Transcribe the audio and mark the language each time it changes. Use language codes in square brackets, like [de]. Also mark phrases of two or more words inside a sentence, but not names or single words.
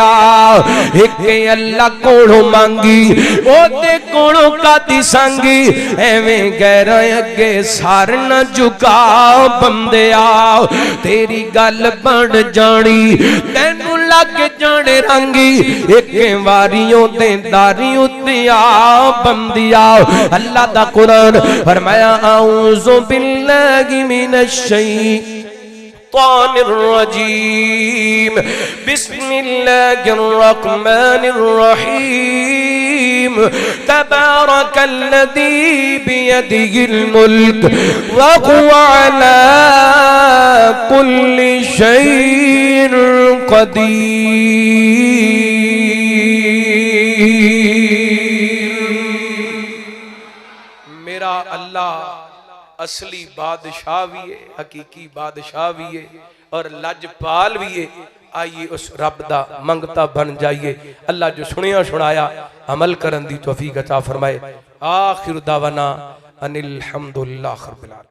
[pa] ایک اللہ کولوں منگی اوہدے کولوں کاہدی سنگی، ایویں غیراں اگے سر نہ جھکا بندیا. تیری گل بن جانی تینوں لگ جانے رنگی، ایک واریوں دے داری اُتے آ بندیا. اللہ دا قرآن فرمایا [ar] أعوذ بالله من الشيطان الرجيم، بسم الله الرحمن الرحيم. تبارك الذي بيده الملك وهو على كل شيء قدير. [ur] میرا اللہ اصلی بادشاہ بھی ہے، حقیقی بادشاہ بھی ہے اور لجپال بھی ہے. [pa] آئیے اس رب دا منگتا بن جائیے. اللہ جو سنیا سنایا عمل کرن دی توفیق عطا فرمائے. [ar] آخر دعوانا أن الحمد لله رب العالمين.